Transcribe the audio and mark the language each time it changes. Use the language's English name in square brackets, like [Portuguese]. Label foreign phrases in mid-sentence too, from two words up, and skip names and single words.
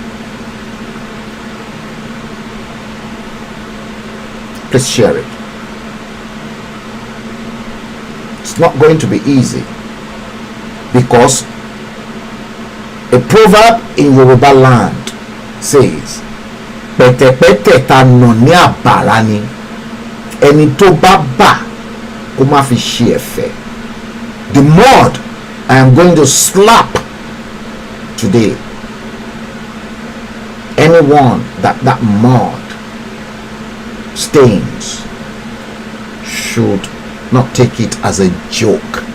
[English] Please share it. It's not going to be easy, because a proverb in Yoruba land says, [Yoruba] "Pete pete ta no ni abara ni, eni to ba ba kó má fi ṣe ẹ̀fẹ̀." [English] The mud I am going to slap today, anyone that mud stains should not take it as a joke.